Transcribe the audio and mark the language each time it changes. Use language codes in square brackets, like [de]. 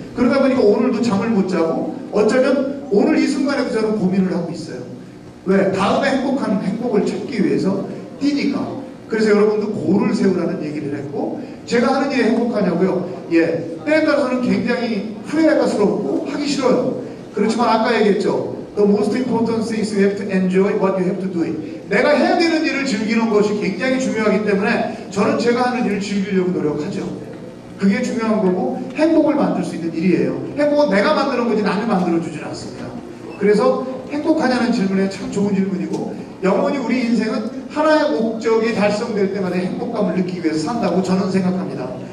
[ko] 그러다 보니까 오늘도 잠을 못 자고, 어쩌면 오늘 이 순간에도 저는 고민을 하고 있어요. 왜? 다음에 행복한 행복을 찾기 위해서 뛰니까. 그래서 여러분도 고를 세우라는 얘기를 했고, 제가 하는 일이 행복하냐고요? 예, 때에 따라서는 굉장히 후회가스럽고 하기 싫어요. 그렇지만 아까 얘기했죠. [en] The most important things you have to enjoy what you have to do it. [ko] 내가 해야 되는 일을 즐기는 것이 굉장히 중요하기 때문에 저는 제가 하는 일을 즐기려고 노력하죠. 그게 중요한 거고 행복을 만들 수 있는 일이에요. 행복은 내가 만드는 거지 남이 만들어주질 않습니다. 그래서 행복하냐는 질문에 참 좋은 질문이고 영원히 우리 인생은 하나의 목적이 달성될 때마다 행복감을 느끼기 위해서 산다고 저는 생각합니다.